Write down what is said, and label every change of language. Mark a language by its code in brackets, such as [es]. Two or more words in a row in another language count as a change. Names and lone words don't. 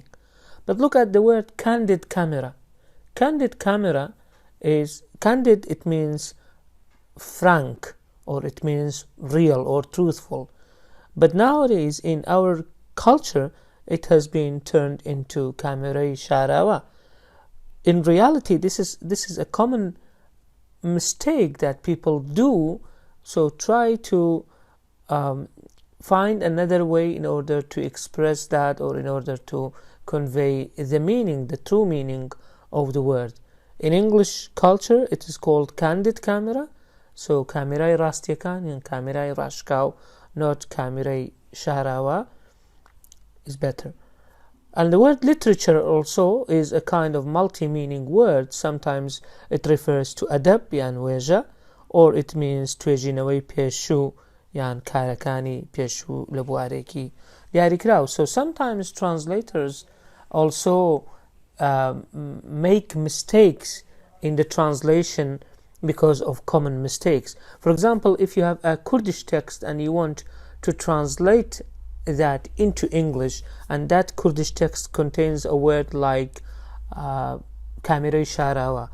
[en] But look at the word candid camera. Candid camera is candid, it means frank, or it means real or truthful. But nowadays in our culture it has been turned into [ckb] کامێرەی شاراوە. [en] In reality this is a common mistake that people do, so try to find another way in order to express that, or in order to convey the meaning, the true meaning of the word. In English culture it is called candid camera, so [ckb] کامێرەی ڕاستیەکانی [en] and [ckb] کامێرەی ڕاشکاو, [en] not [ckb] کامێرەی شاراوە [en] is better. And the word literature also is a kind of multi-meaning word. Sometimes it refers to [ckb] ئەدەب یان وێژە, [en] or it means [ckb] توێژینەوەی پێشوو یان کارەکانی پێشوو لە بوارێکی دیاریکراو. [en] So sometimes translators also make mistakes in the translation because of common mistakes. For example, if you have a Kurdish text and you want to translate that into English, and that Kurdish text contains a word like [ckb] کامێرای شاراوە.